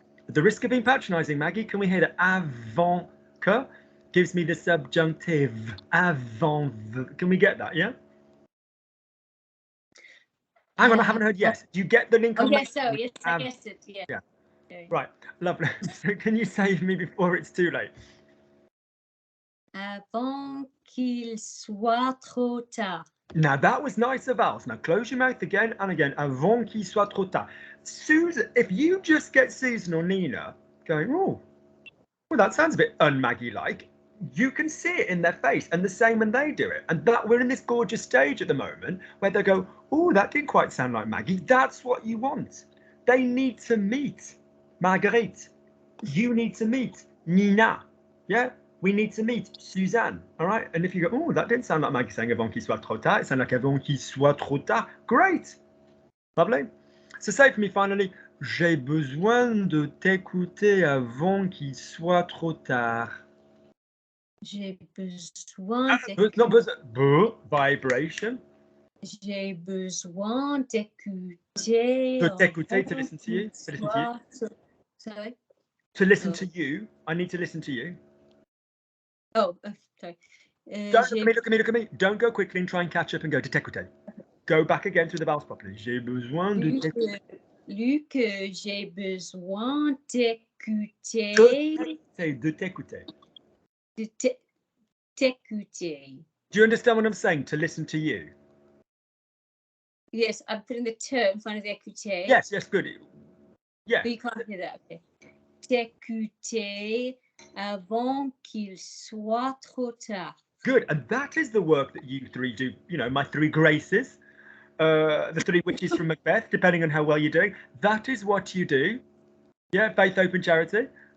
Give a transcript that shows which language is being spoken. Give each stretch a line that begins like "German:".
English: At the risk of being patronising, Maggie, can we hear that? Avant que gives me the subjunctive. Avant. Can we get that? Yeah. Hang on, I haven't heard yes. Do you get the link on? Yes, so yes, I guessed it. Yeah. Okay. Right, lovely. So can you save me before it's too late?
French: Avant qu'il soit trop tard.
English: Now that was nicer vowels. Now close your mouth again and again.
French: Avant qu'il soit trop tard.
English: Susan, if you just get Susan or Nina going, oh, well, that sounds a bit un-Maggie-like, you can see it in their face, and the same when they do it. And that we're in this gorgeous stage at the moment where they go, oh, that didn't quite sound like Maggie. That's what you want. They need to meet Marguerite. You need to meet Nina. Yeah, we need to meet Suzanne. All right. And if you go, oh, that didn't sound like Maggie saying
French: avant qu'il soit trop tard.
English: It sounded like avant qu'il soit trop tard. Great. Lovely. So say for me finally,
French: j'ai besoin de t'écouter avant qu'il soit trop tard. J'ai besoin
English: Not besoin. Vibration.
French: J'ai besoin d'écouter.
English: To t'écouter, to listen to you. To listen to you. Sorry? To listen to you. I need to listen to you. Oh, sorry. Don't look at me. Don't go quickly and try and catch up and go to t'écouter. Go back again through the vowels properly.
French: J'ai besoin de t'écouter. Luc, j'ai besoin d'écouter. De t'écouter. T'écouter.
English: Do you understand what I'm saying? To listen to you. Yes, I'm putting the te in front of the écouter. Yes, good. Yeah. But you can't hear that, okay.
French: T'écouter avant qu'il soit trop tard.
English: Good, and that is the work that you three do. You know, my three graces, the three witches from Macbeth, depending on how well you're doing. That is what you do. Yeah, faith, hope, and charity.